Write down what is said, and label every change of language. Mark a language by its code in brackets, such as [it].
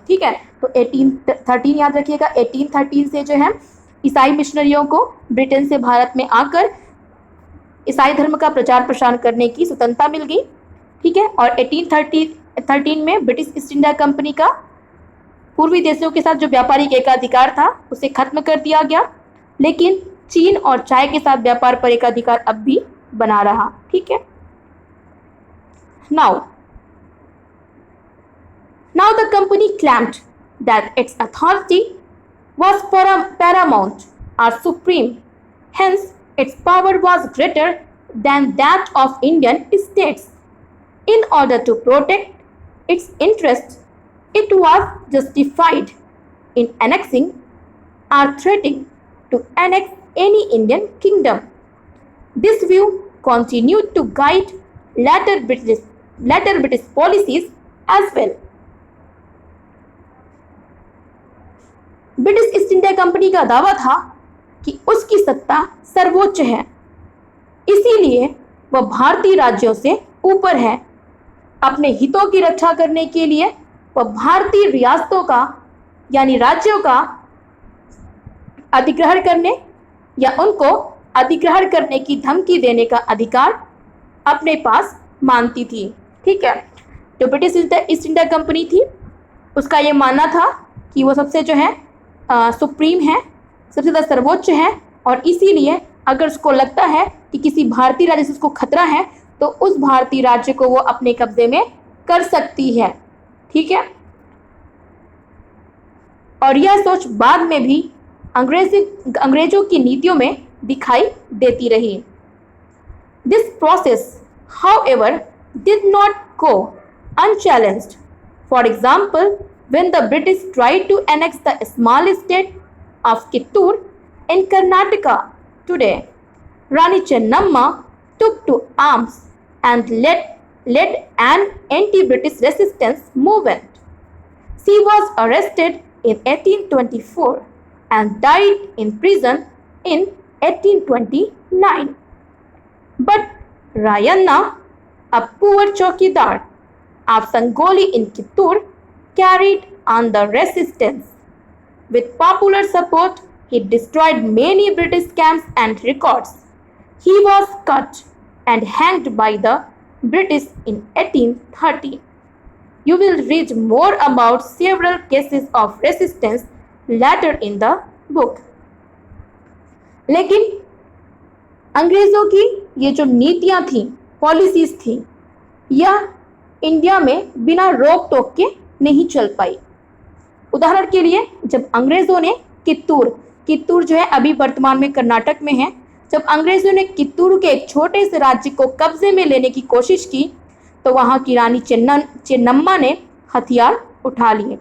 [hi] ठीक है, तो 1813 याद रखिएगा, 1813 से जो है ईसाई मिशनरियों को ब्रिटेन से भारत में आकर ईसाई धर्म का प्रचार प्रसार करने की स्वतंत्रता मिल गई। ठीक है, और 1813 में ब्रिटिश ईस्ट इंडिया कंपनी का पूर्वी देशों के साथ जो व्यापारिक एकाधिकार था उसे खत्म कर दिया गया, लेकिन चीन और चाय के साथ व्यापार पर एकाधिकार अब भी बना रहा। ठीक है, [en] now the company claimed that its authority was paramount or supreme, hence its power was greater than that of Indian states. In order to protect its interests, it was justified in annexing or threatening to annex any Indian kingdom. This view continued to guide later British policies as well. [hi] British east India company का दावा था कि उसकी सत्ता सर्वोच्च है, इसीलिए वह भारतीय राज्यों से ऊपर है। अपने हितों की रक्षा करने के लिए वह भारतीय रियासतों का यानी राज्यों का अधिग्रहण करने या उनको अधिग्रहण करने की धमकी देने का अधिकार अपने पास मानती थी। ठीक है, जो ब्रिटिश ईस्ट इंडिया कंपनी थी उसका ये मानना था कि वो सबसे जो है सुप्रीम है, सबसे ज़्यादा सर्वोच्च है, और इसीलिए अगर उसको लगता है कि किसी भारतीय राज्य से उसको खतरा है तो उस भारतीय राज्य को वो अपने कब्जे में कर सकती है। ठीक है, और यह सोच बाद में भी अंग्रेजों की नीतियों में दिखाई देती रही। [en] This process however did not go unchallenged. For example, when the British tried to annex the small state of Kittur in Karnataka today, Rani Chennamma took to arms and led an anti-British resistance movement. She was arrested in 1824 and died in prison in 1829. But Rayanna, a poor chowkidar of Sangoli in Kittur, carried on the resistance. With popular support, he destroyed many British camps and records. He was cut and hanged by the British in 1830. You will read more about several cases of resistance later in the book. [hi] लेकिन अंग्रेज़ों की ये जो नीतियाँ थी, policies थी, यह India में बिना रोक टोक के नहीं चल पाई। उदाहरण के लिए जब अंग्रेज़ों ने कित्तूर जो है अभी वर्तमान में कर्नाटक में है, जब अंग्रेज़ों ने कित्तूर के एक छोटे से राज्य को कब्जे में लेने की कोशिश की तो वहाँ की रानी चेन्नम्मा ने हथियार उठा लिए।